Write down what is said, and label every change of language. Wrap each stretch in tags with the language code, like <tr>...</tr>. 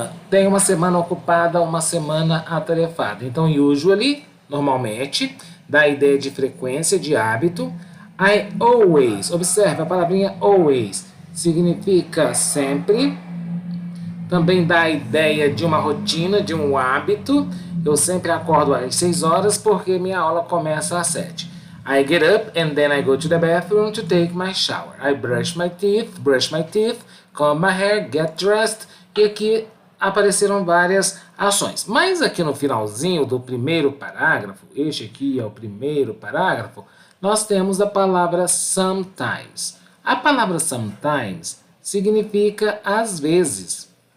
<pt>Tem uma semana ocupada, uma semana atarefada. Então, usually, normalmente, dá a ideia de frequência, de hábito.</pt> <en>I always,</en> <pt>observe a palavrinha always, significa sempre. Também dá a ideia de uma rotina, de um hábito. Eu sempre acordo às 6 horas porque minha aula começa às 7.</pt> <en>I get up and then I go to the bathroom to take my shower. I brush my teeth, comb my hair, get dressed.</en> <pt>E aqui apareceram várias ações. Mas aqui no finalzinho do primeiro parágrafo, este aqui é o primeiro parágrafo, nós temos a palavra sometimes. A palavra sometimes significa às vezes.</pt>